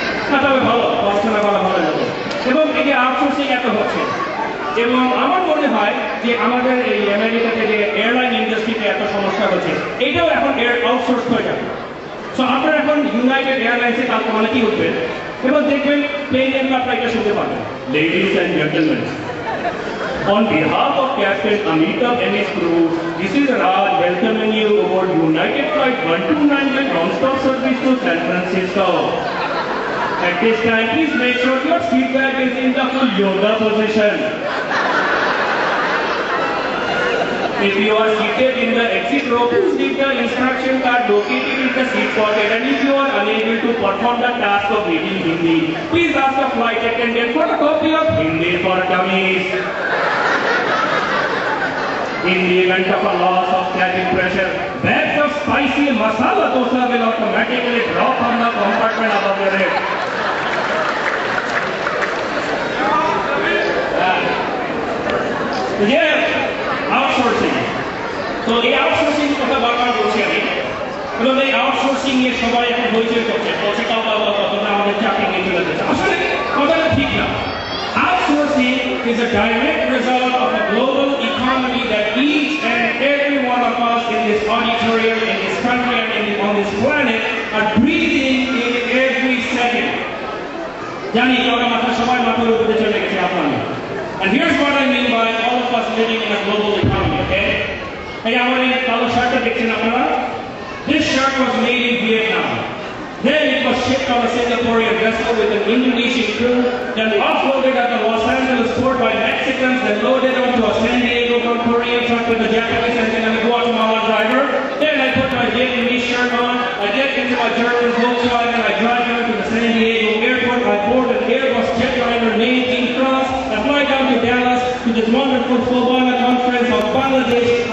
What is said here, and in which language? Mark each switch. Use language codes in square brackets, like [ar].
[bn] না তবে ভালো, পড়াশোনা করা ভালো যাবে। এবং এই যে আউটসোর্সিং এত হচ্ছে, এবং আমার মনে হয় যে আমাদের এই আমেরিকাতে যে এয়ারলাইন ইন্ডাস্ট্রিতে এত সমস্যা হচ্ছে, এইটাও এখন আউটসোর্স হয়ে যাবে। সো আপনারা এখন ইউনাইটেড এয়ারলাইন্সে কালকে অনেকেই উঠবেন এবং দেখবেন প্লেনের আপনারা এটা শুনতে পারবেন। [en] Ladies and gentlemen, on behalf of Captain Amitabh and his crew, this is Raj welcoming you aboard United Flight 129 with non-stop service to San Francisco. At this time, please make sure your seat belt is in the full yoga position. If you are seated in the exit row, please leave the instruction card located in the seat pocket, and if you are unable to perform the task of reading Hindi, please ask the flight attendant for a copy of Hindi for Dummies. In the event of a loss of cabin pressure, bags of spicy masala dosa will automatically drop from the compartment above your head. Yes, outsourcing. [bn] তো এই outsourcing কথা বারবার বলছি আমি, এবং এই outsourcing নিয়ে সবাই এখন হইচই করছে, বলছে কতটা আমাদের চাকরি নিয়ে চলে যাচ্ছে। আসলে কথাটা ঠিক না। [en] Outsourcing is a direct result of a global economy that each and every one of us in this auditorium, in this country, and on this planet are breathing in every second. [bn] জানি আমরা মাথা সবাই মাথার উপরে চলে গেছে আপনার। [en] And here's what I mean by all of us living in a global economy, okay? [bn] এই আমার এই কালো শার্টটা দেখছেন আপনারা? [en] This shirt was made in Vietnam. Then it was shipped on a Singaporean vessel with an Indonesian crew, then offloaded at the Los Angeles port by Mexicans, then loaded onto a San Diego Korean truck with a Japanese engine and a Guatemala driver. Then I put my Vietnamese shirt on, I get into my German Volkswagen, I drive down to the San Diego airport, I board an Airbus jetliner named King France, I fly down to Dallas to this wonderful Flobana conference of Bangladesh.